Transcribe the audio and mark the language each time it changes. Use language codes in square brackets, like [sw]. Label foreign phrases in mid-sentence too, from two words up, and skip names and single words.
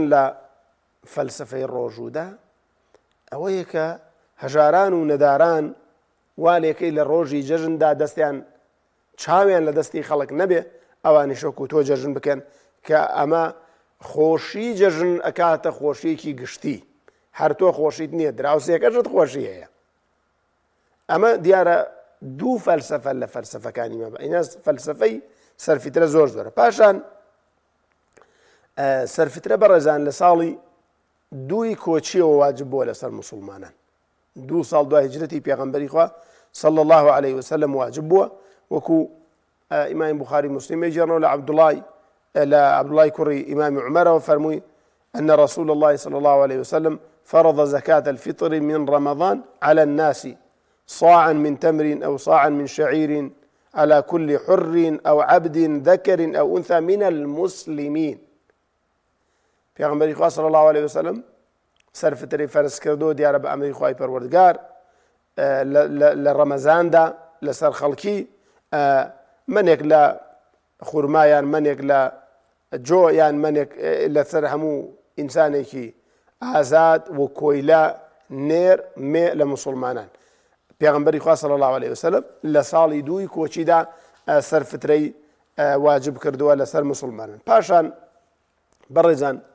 [ckb] لە فەلسفەی ڕۆژوودا ئەوەیە کە هەژاران و نەداران والێکەی لە ڕۆژی جەژندا دەستیان چاویان لە دەستی خەڵک نەبێ ئەوانی شەوک و تۆ جەژن بکەن کە ئەمە خۆشی جەژن ئەکاتە خۆشیەکی گشتی هەر تۆ خۆشیت نییە دراوسێکەشت خۆشی هەیە ئەمە دیارە دوو فەلسفە لە فەلسفەکانی مە ئینە فەلسفەی سەرفیترە زۆر زۆرە پاشان سەرفیترە بەڕێزان لە ساڵی دووی کۆچیەوە واجب بووە لەسەر موسڵمانان 2 ساڵ دوای هیجرەتی پێغەمبەری خوا [ar] صلى الله عليه وسلم [ckb] واجب بووە وەکو ئیمامی بوخاری مسلم جێڕنەوە لە عەبدوڵای کوڕی ئیمامی عومەرەوە فەرمووی [ar] أن رسول الله صلى الله عليه وسلم فرض زكاة الفطر من رمضان على الناس صاعا من تمر أو صاعا من شعير على كل حر أو عبد ذكر أو أنثى من المسلمين [ckb] پێغەمبەری خوا [ar] صلی الله عليه وسلم [ckb] سەرفتەی فەرز کردو دیارە بە ئەمری خوای پەروەردگار لە ڕەمەزاندا لەسەر خەڵکی منێک لە خورمایان منێک لە جۆ یان منێک لەسەر هەموو ئینسانێکی ئازاد و کۆیلا نێر مێ لە موسڵمانان پێغەمبەری خوا [ar] صلی الله عليه وسلم [ckb] لە ساڵی دووی کۆچیدا سەرفترەی واجب کردووە لەسەر موسڵمانان پاشان بەڕێزان